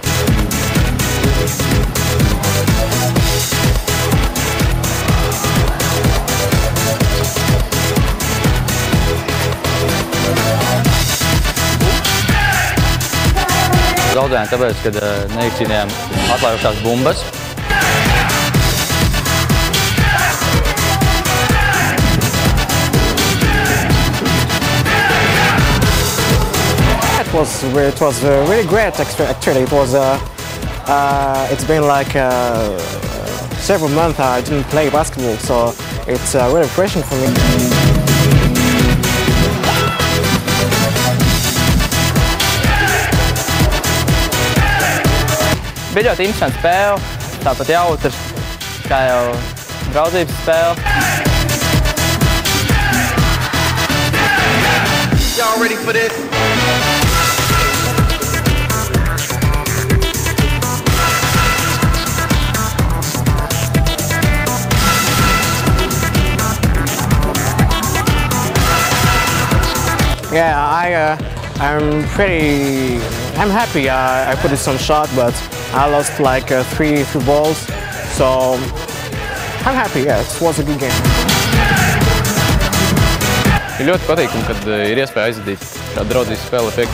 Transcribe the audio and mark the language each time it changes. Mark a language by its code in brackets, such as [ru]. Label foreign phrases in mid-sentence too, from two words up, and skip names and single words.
[lv] Zaudējām tāpēc, kad neizcīnījām atklājušās bumbas. [en] It was really great actually. It's been like several months I didn't play basketball, so it's really refreshing for me. [lv] Bija ļoti interesanta spēle, tāpat jautra, kā jau draudzības spēle. [en] Y'all ready for this? Yeah, I'm happy. I put in some shot, but I lost like three balls, so I'm happy. Yeah, it was a good game. [lv] Ir ļoti patīkami, kad ir iespēja aizvadīt kādu draudzības spēli 5.